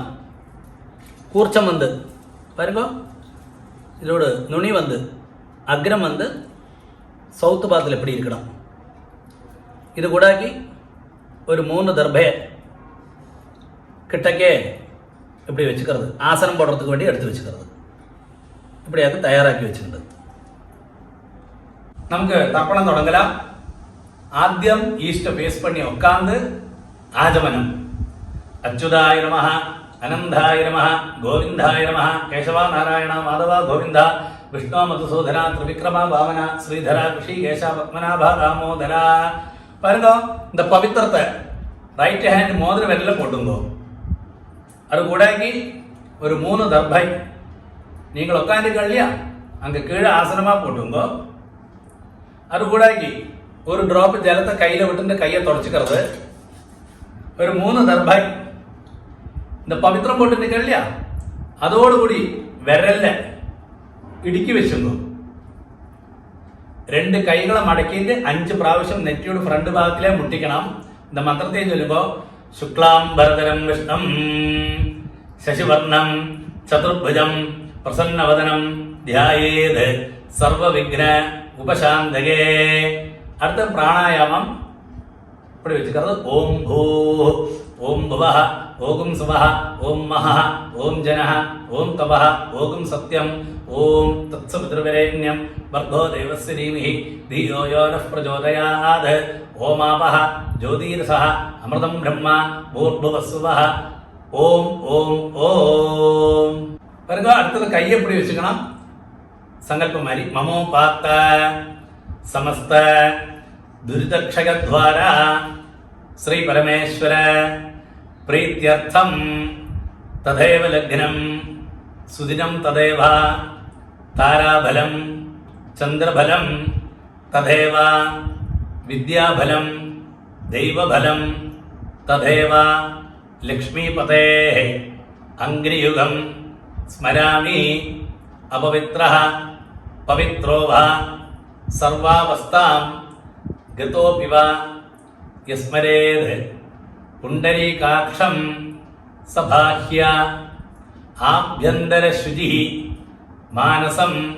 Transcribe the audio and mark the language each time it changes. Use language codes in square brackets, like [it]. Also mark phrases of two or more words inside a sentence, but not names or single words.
[ta] கூர்ச்சம் பாருங்க இதோட நுனி அக்ரம் சவுத்து பாகத்தில் எப்படி இருக்கணும். இது கூடாக்கி ஒரு 3 தர்பையை கிட்டக்கே இப்படி வச்சுக்கிறது. ஆசனம் போடுறதுக்கு வேண்டி எடுத்து வச்சுக்கிறது. இப்படியாக தயாராக்கி வச்சுக்கிறது. [ml] നമുക്ക് തർപ്പണം തുടങ്ങലാം. ആദ്യം [en] east face [ml] പണി ഉட்கார்ந்து ആചമനം. [sa] अच्युताय नमः, अनन्ताय नमः, गोविन्दाय नमः, केशव नारायण माधव गोविन्द, विष्णु मधुसूदन त्रिविक्रम वामन श्रीधर हृषीकेश पद्मनाभ दामोदर. [ta] பாருங்க இந்த பவித்திரத்தை [en] right hand [ta] மோதிர விரல்ல போட்டுங்கோ. அது கூடாக்கி ஒரு 3 தர்பை நீங்கள் உட்காந்துருக்க இல்லையா அங்கே கீழே ஆசனமாக போட்டுங்கோ. அது கூடாக்கி ஒரு ட்ராப் ஜலத்தை கையில் விட்டு கையை தொடச்சிக்கிறது. ஒரு 3 தர்பை இந்த பவித்திரம் போட்டு நிற்க இல்லையா அதோடு கூடி விரல்ல [ml] ഇടുക്കി വെച്ചുങ്ങോ. 2 കൈകളെ മടക്കിയിട്ട് 5 പ്രാവശ്യം നെറ്റിയുടെ ഫ്രണ്ട് ഭാഗത്തിലെ മുട്ടിക്കണം. [sa] இந்த [ml] മന്ത്രത്തെ ചൊല്ലുമ്പോൾ [sa] शुक्लाम्बरधरं विष्णुं शशिवर्णं चतुर्भुजं प्रसन्नवदनं ध्यायेत् सर्वविघ्न उपशान्तये. [ml] അടുത്ത പ്രാണായാമം [ta] இப்படி வச்சுக்கிறது. [sa] ॐ भूः, ॐ भुवः, ॐ स्वः, ॐ महः, ॐ जनः, ॐ तपः, ॐ सत्यम्, ॐ तत्सवितुर्वरेण्यं भर्गो देवस्य धीमहि धियो यो नः प्रचोदयात्. ओमापो ज्योती रसोऽमृतं ब्रह्म भूर्भुवस्वः. ॐ ॐ ॐ. [ta] பாருங்க அடுத்தது கையை இப்படி வச்சுக்கணும். சங்கல்பம் மாதிரி [sa] ममोपात्त समस्त दुरितक्षयद्वारा श्री परमेश्वर प्रीत्यर्थम तदेव लग्नं सुदिनं तदेव ताराबलं चंद्रबलं तदेव विद्याबलं दैवबलं तदेव लक्ष्मीपतेः अंग्रियुगं स्मरामि अपवित्रः पवित्रो वा सर्वावस्थां गतोऽपि वा यस्मरेद् पुण्डरीकाक्षं सबाह्य आभ्यन्तरशुचिः मानसं